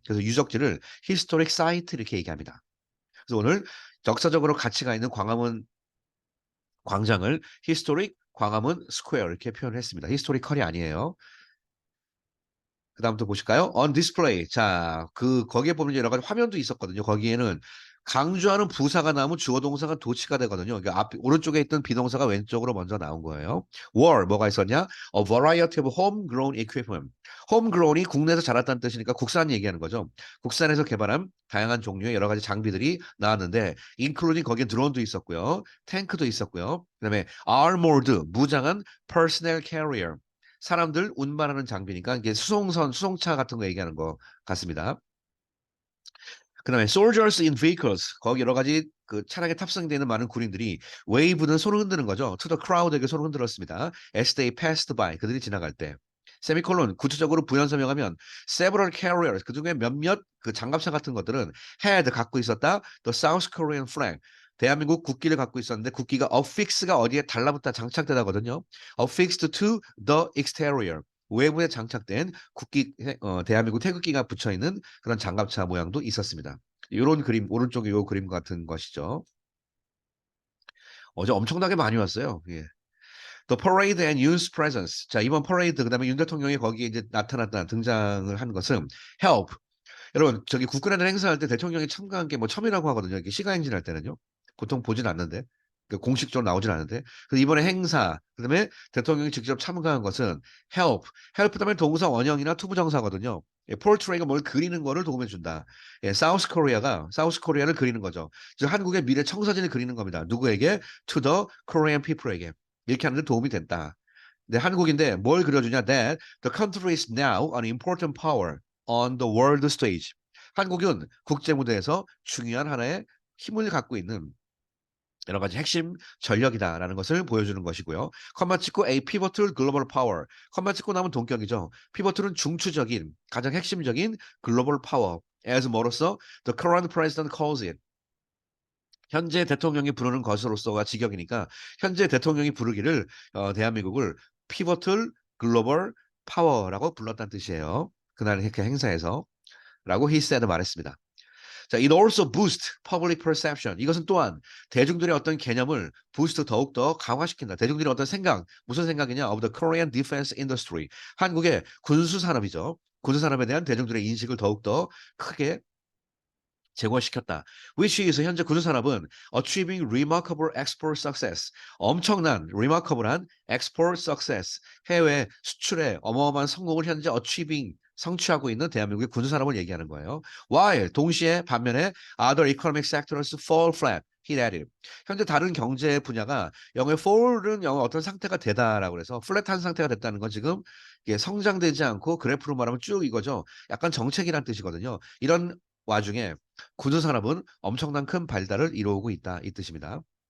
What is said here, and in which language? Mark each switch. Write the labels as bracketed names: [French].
[Korean] 그래서 유적지를 historic site 이렇게 얘기합니다. 그래서 오늘 역사적으로 가치가 있는 광화문 광장을 historic 광화문 스퀘어 이렇게 표현을 했습니다. historical이 아니에요. 그 다음부터 보실까요? On display. 자, 거기에 보면 여러 가지 화면도 있었거든요. 거기에는 강조하는 부사가 나오면 주어 동사가 도치가 되거든요. 그러니까 오른쪽에 있던 비동사가 왼쪽으로 먼저 나온 거예요. were, 뭐가 있었냐? [English] A variety of homegrown equipment. [Korean] homegrown이 국내에서 자랐다는 뜻이니까 국산 얘기하는 거죠. 국산에서 개발한 다양한 종류의 여러 가지 장비들이 나왔는데, including 거기에 드론도 있었고요. 탱크도 있었고요. [English] 그다음에 armored, 무장한 personnel carrier. [Korean] 사람들 운반하는 장비니까 이게 수송차 같은 거 얘기하는 것 같습니다. 그다음에 [English] soldiers in vehicles [Korean] 거기 여러 가지 그 차량에 탑승되어 있는 많은 군인들이 wave는 손을 흔드는 거죠. [English] to the crowd에게 [Korean] 손을 흔들었습니다. [English] as they passed by [Korean] 그들이 지나갈 때. 세미콜론 구체적으로 부연 설명하면 [English] several carriers [Korean] 그중에 몇몇 그 장갑차 같은 것들은 had 갖고 있었다. [English] the South Korean flag [Korean] 대한민국 국기를 갖고 있었는데 국기가 affix가 어디에 달라붙다 장착되다거든요. [English] affixed to the exterior [Korean] 외부에 장착된 대한민국 태극기가 붙여 있는 그런 장갑차 모양도 있었습니다. 이런 그림, 오른쪽에 이 그림 같은 것이죠. 어제 엄청나게 많이 왔어요. 예. [English] The parade and youth presence. [Korean] 자, 이번 퍼레이드, 그 다음에 윤 대통령이 거기에 이제 등장을 한 것은 help. 여러분, 저기 국군의날 행사할 때 대통령이 참가한 게 뭐 처음이라고 하거든요. 이게 시가행진 할 때는요. 보통 보진 않는데. 공식적으로 나오진 않는데. 그래서 이번에 행사, 그다음에 대통령이 직접 참가한 것은 help. help 다음에 동사 원형이나 투부정사거든요. 예, portray가 뭘 그리는 거를 도움해 준다. 예, 사우스 코리아를 그리는 거죠. 즉 한국의 미래 청사진을 그리는 겁니다. 누구에게? [English] To the Korean people에게. [Korean] 이렇게 하는데 도움이 됐다. 근데 한국인데 뭘 그려주냐? [English] That the country is now an important power on the world stage. [Korean] 한국은 국제 무대에서 중요한 하나의 힘을 갖고 있는 여러 가지 핵심 전력이다라는 것을 보여주는 것이고요. 컴마 찍고 [English] A pivotal global power. [Korean] 컴마 찍고 나면 동격이죠. 피보틀은 중추적인, 가장 핵심적인 글로벌 파워. [English] as [Korean] 뭐로서 [English] the current president calls it. [Korean] 현재 대통령이 부르는 것으로서가 직역이니까 현재 대통령이 부르기를 대한민국을 피보틀 글로벌 파워라고 불렀다는 뜻이에요. 그날 행사에서 라고 he said 말했습니다. [English] 자, it also boost public perception. [Korean] 이것은 또한 대중들의 어떤 개념을 부스트 더욱더 강화시킨다. 대중들의 어떤 생각, 무슨 생각이냐? [English] of the Korean defense industry. [Korean] 한국의 군수 산업이죠. 군수 산업에 대한 대중들의 인식을 더욱더 크게 제고시켰다. [English] Which is [Korean] 현재 군수산업은 [English] achieving remarkable export success. 엄청난 remarkable한 export success. [Korean] 해외 수출에 어마어마한 성공을 현재 achieving 성취하고 있는 대한민국의 군수산업을 얘기하는 거예요. [English] While [Korean] 동시에 반면에 [English] other economic sectors fall flat. He added. [Korean] 현재 다른 경제 분야가 영어의 fall은 영어 어떤 상태가 되다라고 그래서 플랫한 상태가 됐다는 건 지금 이게 성장되지 않고 그래프로 말하면 쭉 이거죠. 약간 정책이란 뜻이거든요. 이런 와중에 군수산업은 엄청난 큰 발달을 이루고 있다 이 뜻입니다.